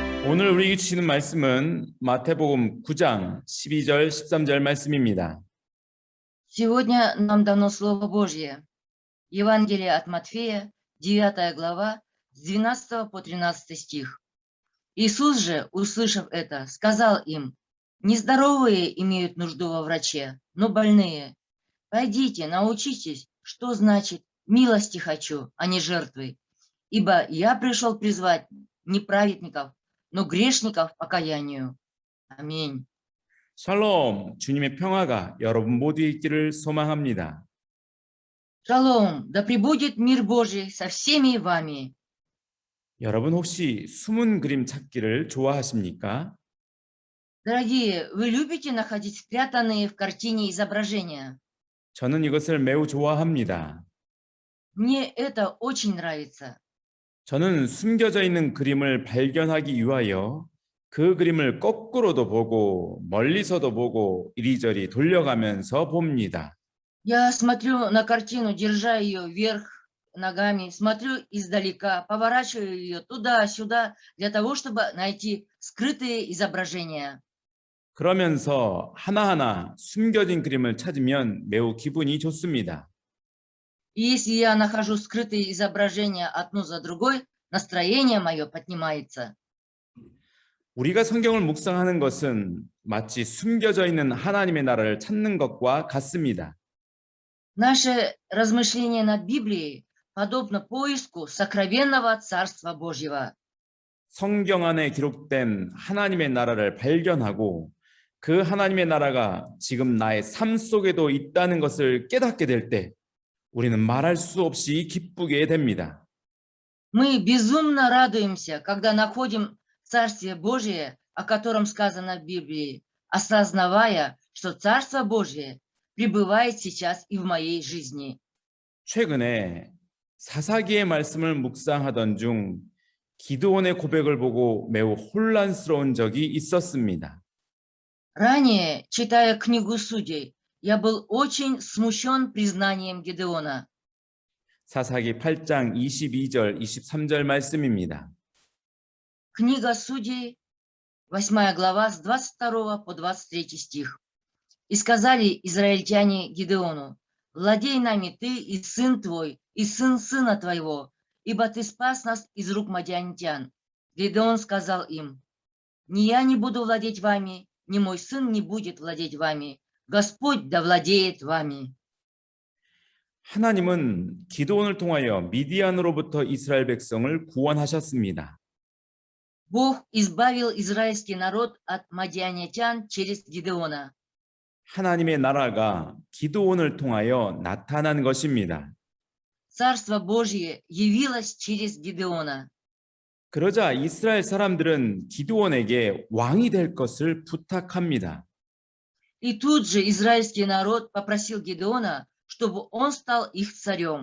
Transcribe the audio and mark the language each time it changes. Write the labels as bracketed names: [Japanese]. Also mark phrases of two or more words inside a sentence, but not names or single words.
[Korean] 오늘 우리에게 주시는 말씀은 마태복음 9장 12절 13절 말씀입니다. [Russian] Сегодня нам дано Слово Божье. Евангелие от Матфея, 9 глава, с 12 по 13 стих. Иисус же, услышав это, сказал им: «Нездоровые имеют нужду во враче, но больные. Пойдите, научитесь, что значит «милости хочу», а не жертвы. Ибо я пришел призвать не праведников, но грешников к покаянию». Аминь. [Korean] 샬롬, 주님의 평화가 여러분 모두에 있기를 소망합니다. [Russian] Шалом, да пребудет мир Божий со всеми вами. [Korean] 여러분 혹시 숨은 그림 찾기를 좋아하십니까? [Russian] Дорогие, вы любите находить спрятанные в картине изображения? [Korean] 저는 이것을 매우 좋아합니다. [Russian] Мне это очень нравится. [Korean] 저는 숨겨져 있는 그림을 발견하기 위하여 그 그림을 거꾸로도 보고 멀리서도 보고 이리저리 돌려가면서 봅니다. [Russian] Я смотрю на картину, держа ее вверх ногами, смотрю издалека, поворачиваю ее туда-сюда для того, чтобы найти скрытые изображения. [Korean] 그러면서 하나하나 숨겨진 그림을 찾으면 매우 기분이 좋습니다. [Russian] И если я нахожу скрытые изображения одно за другой, настроение мое поднимается. [Korean] 우리가 성경을 묵상하는 것은 마치 숨겨져 있는 하나님의 나라를 찾는 것과 같습니다. [Russian] Наше размышление над Библией подобно поиску сокровенного Царства Божьего. [Korean] 성경 안에 기록된 하나님의 나라를 발견하고 그 하나님의 나라가 지금 나의 삶 속에도 있다는 것을 깨닫게 될 때 우리는 말할 수 없이 기쁘게 됩니다. [Russian] Мы безумно радуемся, когда находим Царствие Божие, о котором сказано в Библии, осознавая, что Царство Божие пребывает сейчас и в моей жизни. [Korean] 최근에 사사기의 말씀을 묵상하던 중 기드온의 고백을 보고 매우 혼란스러운 적이 있었습니다. [Russian] Ранее, читая книгу Судей, я был очень смущен признанием Гедеона. [Korean] 사사기 8장 22절 23절 말씀입니다. [Russian] Книга Судей, 8 глава, с 22 по 23 стих. «И сказали израильтяне Гедеону: владей нами ты и сын твой, и сын сына твоего, ибо ты спас нас из рук мадианитян». Гедеон сказал им: «Ни я не буду владеть вами, ни мой сын не будет владеть вами. Господь да владеет вами». [Korean] 하나님은 기드온을 통하여 미디안으로부터 이스라엘 백성을 구원하셨습니다. [Russian] Бог избавил израильский народ от мадианитян через Гедеона. [Korean] 하나님의 나라가 기드온을 통하여 나타난 것입니다. [Russian] Царство Божье явилось через Гедеона. [Korean] 그러자 이스라엘 사람들은 기드온에게 왕이 될 것을 부탁합니다. [Russian] И тут же израильский народ попросил Гедеона, чтобы он стал их царем.